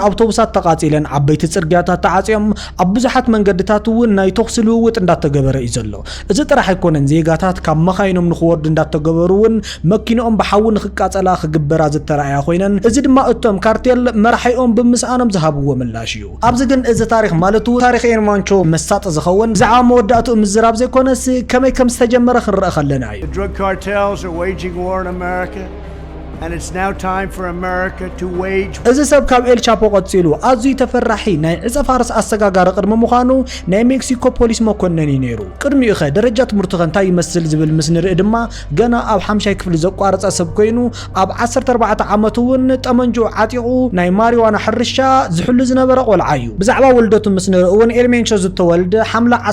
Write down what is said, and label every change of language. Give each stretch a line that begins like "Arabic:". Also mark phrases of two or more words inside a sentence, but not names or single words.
Tigrinya: ኣውቶቡሳት ተቃጺለን ዓበይቲ ጽርግያታት ተዓጽዮም ኣብ ብዙሓት መንገድታት እውን ናይ ተኽሲ ልውውጥ እንዳተገበረ እዩ ዘሎ እዚ ጥራሕ ኣይኮነን ዜጋታት ካብ መኻይኖም ንኽወርዱ እንዳተገበሩውን መኪኖኦም ብሓውን ንኽቃጸላ ክግበራ ዝተረኣያ ኮይነን እዚ ድማ እቶም ካርቴል መራሒኦም ብምስኣኖም ዝሃብዎ ምላሽ እዩ ኣብዚ ግን እዚ ታሪኽ ማለቱ ታሪኽ ኤልሜንቾ መሳጥ ዝኸውን ብዛዕባ መወዳእቱ ምዝራብ ዘይኮነስ ከመይ ከም ዝተጀመረ ክንረአ ከለና እዩ
English: The drug cartels are waging war in America and it's now time for America to wage
Tigrinya: እዚ ሰብ ካብ ኤል ቻፖ ቀፂሉ ኣዝዩ ተፈራሒ ናይ ዕፀፋርስ ኣሰጋጋሪ ቅድሚ ምዃኑ ናይ ሜክሲኮ ፖሊስ መኮነኒ ነይሩ ቅድሚኡ ኸ ደረጃ ትምህርቱ እንታይ ይመስል ዝብል ምስ ንርኢ ድማ ገና ኣብ 5ይ ክፍሊ ዘቋረፀ ሰብ ኮይኑ ኣብ 14 ዓመቱ እውን ጠመንጆ ዓጢቑ ናይ ማሪዋና ሕርሻ ዝሕሉ ዝነበረ ቆልዓ እዩ ብዛዕባ ወልደቱ ምስ ንርኢ እውን ኤልሜንቾ ዝተወልደ ሓምላ